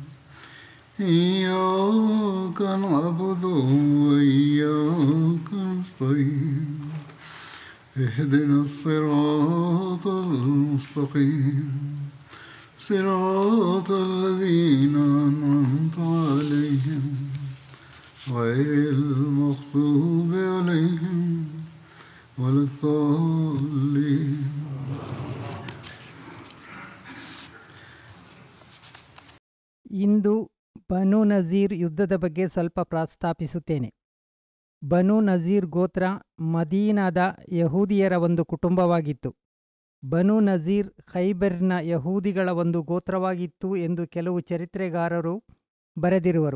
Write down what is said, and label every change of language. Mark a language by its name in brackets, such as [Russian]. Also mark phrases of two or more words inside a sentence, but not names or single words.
[Arabic] إياك نعبد وإياك نستعين اهدنا الصراط المستقيم صراط الذين أنعمت عليهم غير المغضوب عليهم ولا الضالين. [Kannada] ಇಂದು ಬನು ನಜೀರ್ ಯುದ್ಧದ ಬಗ್ಗೆ ಸ್ವಲ್ಪ ಪ್ರಸ್ತಾಪಿಸುತ್ತೇನೆ. ಬನು ನಜೀರ್ ಗೋತ್ರ ಮದೀನಾದ ಯಹೂದಿಯರ ಒಂದು ಕುಟುಂಬವಾಗಿತ್ತು. ಬನು ನಜೀರ್ ಖೈಬರ್ನ ಯಹೂದಿಗಳ ಒಂದು ಗೋತ್ರವಾಗಿತ್ತು ಎಂದು ಕೆಲವು ಚರಿತ್ರೆಗಾರರು ಬರೆದಿರುವರು.